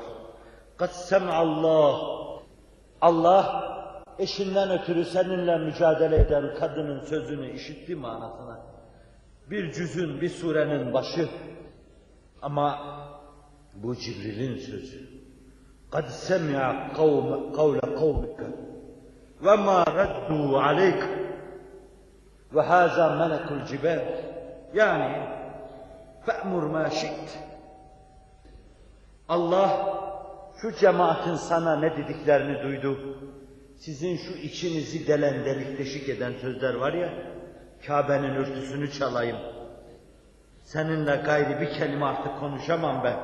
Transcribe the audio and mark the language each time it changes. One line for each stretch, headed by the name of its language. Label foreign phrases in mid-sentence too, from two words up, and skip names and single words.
Arabic: قد سمع الله.
Turkish: Allah eşinden ötürü seninle mücadele eden kadının sözünü işitti manasına. Bir cüzün, bir surenin başı. Ama bu Cibril'in sözü.
Arabic: قَدْ سَمِعَ قَوْلَ قَوْمِكَ وَمَا رَدُّوا عَلَيْكَ وَهَذَا مَلَكُ الْجِبَالِ. Yani فَأْمُرْ مَا شِئْتِ.
Turkish: Allah şu cemaatin sana ne dediklerini duydu. Sizin şu içinizi delen, delik deşik eden sözler var ya, Kabe'nin örtüsünü çalayım. Seninle gayri bir kelime artık konuşamam ben.